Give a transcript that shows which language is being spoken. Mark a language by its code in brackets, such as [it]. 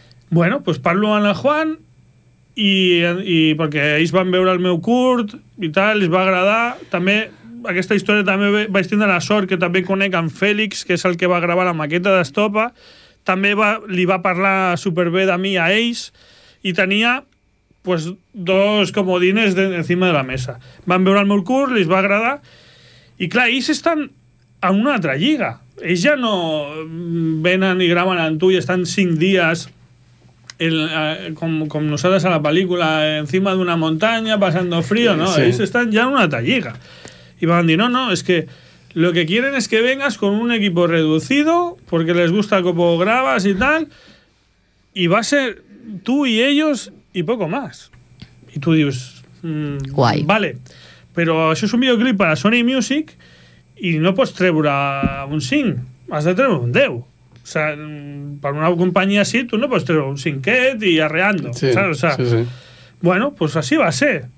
[ca] Bueno, pues parlo amb el Juan, i perquè ells van veure el meu curt i tal, els va agradar. També, aquesta història també vaig tindre la sort que també conec amb Fèlix, que és el que va gravar la maqueta d'Estopa. També li va parlar superbé de mi a ells, i tenia... [es] pues dos comodines encima de la mesa. [ca] Van veure el meu curs, li va agradar, i clar, ells estan en una altra lliga. Ells ja no venen i graven amb tu i estan 5 dies com nosaltres a la pel·lícula, encima d'una muntanya, passant frío, no? Sí. Ells estan ja en una altra lliga. I van dir, no, és que [es] lo que quieren es que vengas con un equipo reducido, porque les gusta como grabas y tal, y va a ser tú y ellos... i poco más. [ca] I tu dius... guai. Vale. Però això és un videoclip per a Sony Music i no pots treure un 5. Has de treure un 10. O sea, per una companyia així tu no pots treure un 5-et i arreando. Sí, [es] ¿sabes? O sea, [ca] sí, sí. Bueno, pues así va ser.